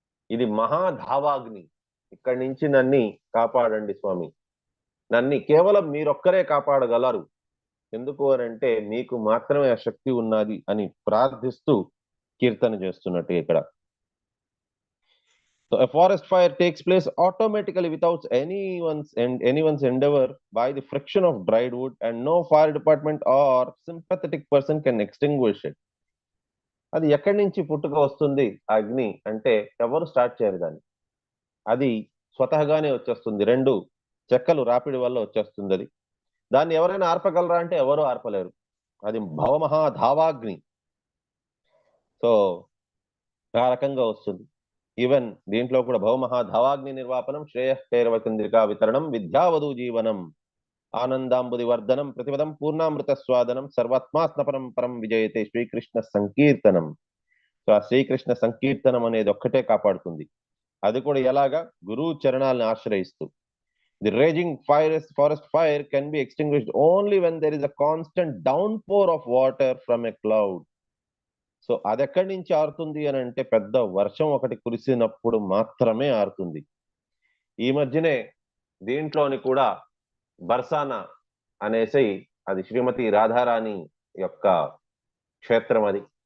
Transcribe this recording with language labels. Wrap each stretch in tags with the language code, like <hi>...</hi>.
<te>ఇది మహాధావాగ్ని, ఇక్కడి నుంచి నన్ను కాపాడండి స్వామి. నన్ను కేవలం మీరొక్కరే కాపాడగలరు. ఎందుకు అనంటే మీకు మాత్రమే ఆ శక్తి ఉన్నది అని ప్రార్థిస్తూ కీర్తన చేస్తున్నట్టు ఇక్కడ.</te> <en>So a forest fire takes place automatically without anyone's endeavor by the friction of dried wood, and no fire department or sympathetic person can extinguish it.</en> <te>అది ఎక్కడి నుంచి పుట్టుక వస్తుంది అగ్ని అంటే, ఎవరు స్టార్ట్ చేయరు దాన్ని. అది స్వతహాగానే వచ్చేస్తుంది. 2 చెక్కలు రాపిడి వల్ల వచ్చేస్తుంది అది. దాన్ని ఎవరైనా ఆర్పగలరా అంటే ఎవరు ఆర్పలేరు. అది భవమహాధావాగ్ని. సో ఆ రకంగా వస్తుంది. ఈవెన్ దీంట్లో కూడా</te> <sa>భవమహాధావాగ్ని నిర్వాపనం, శ్రేయఃకైరవచంద్రికా వితరణం, విద్యావధు జీవనం, ఆనందాంబుది వర్ధనం, ప్రతిపదం పూర్ణామృత స్వాదనం, సర్వాత్మాస్నపరం పరం విజయతే శ్రీకృష్ణ సంకీర్తనం.</sa> <te>సో ఆ శ్రీకృష్ణ సంకీర్తనం అనేది ఒక్కటే కాపాడుతుంది. అది కూడా ఎలాగా? గురువు చరణాలను ఆశ్రయిస్తూ.</te> <en>The raging forest fire can be extinguished only when there is a constant downpour of water from a cloud.</en> <te>So అది ఎక్కడి నుంచి ఆరుతుంది అని అంటే, పెద్ద వర్షం ఒకటి కురిసినప్పుడు మాత్రమే ఆరుతుంది. ఈ మధ్యనే దీంట్లోని కూడా బర్సానా అనేసి, అది శ్రీమతి రాధారాణి యొక్క క్షేత్రం అది.</te>